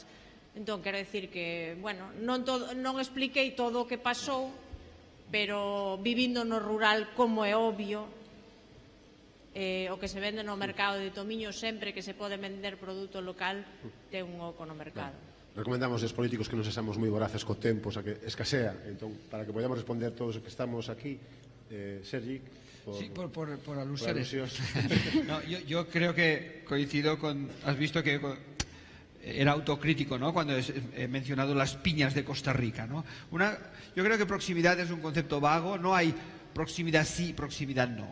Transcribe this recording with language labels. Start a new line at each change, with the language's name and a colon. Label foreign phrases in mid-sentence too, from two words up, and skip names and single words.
Galician: Entón, quero dicir que, bueno, non expliquei todo o que pasou, pero vivindo no rural, como é obvio, o que se vende no mercado de Tomiño, sempre que se pode vender produto local, ten un oco no mercado. Recomendamos aos políticos que non sexamos moi voraces co tempo, xa que escasea. Entón, para que podamos responder todos os que estamos aquí, Sergi,
Spanish: por alusiones. No, yo creo que coincido con... Has visto que era autocrítico, ¿no?, cuando he mencionado las piñas de Costa Rica, ¿no? Yo creo que proximidad es un concepto vago. No hay proximidad sí, proximidad no.